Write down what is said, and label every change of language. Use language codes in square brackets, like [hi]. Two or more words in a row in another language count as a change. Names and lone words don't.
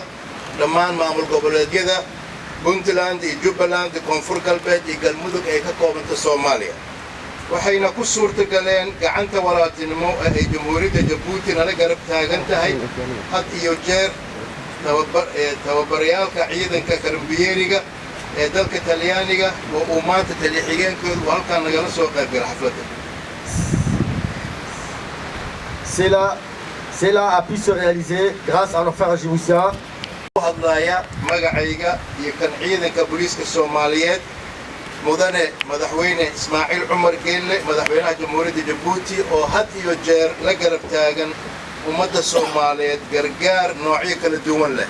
[so] dhammaan maamul goboleedyada Puntland iyo Jubbaland Koonfur Galbeed iyo Galmudug ee ka koobanta Soomaaliya waxayna ku suurtagaleen gacanta walaaltinimo ee Jamhuuriyadda Jabuuti nala garab taagan tahay had iyo jeer tababarayaalka ciidanka karabinieriga ee dalka Talyaaniga oo uu maanta taliye xigeenkoodu halkan nagala soo qayb galay xafladda [fr] Cela a pu se réaliser grâce à nos frères djiboutiens. [so] hadlaya magacayga iyo kan ciidanka booliiska Soomaaliyeed mudane madaxweyne Ismaaciil Cumar Geelle madaxweynaha Jamhuuriyadda Jabuuti oo had iyo jeer la garab taagan ummadda Soomaaliyeed gargaar noocyo kala duwan leh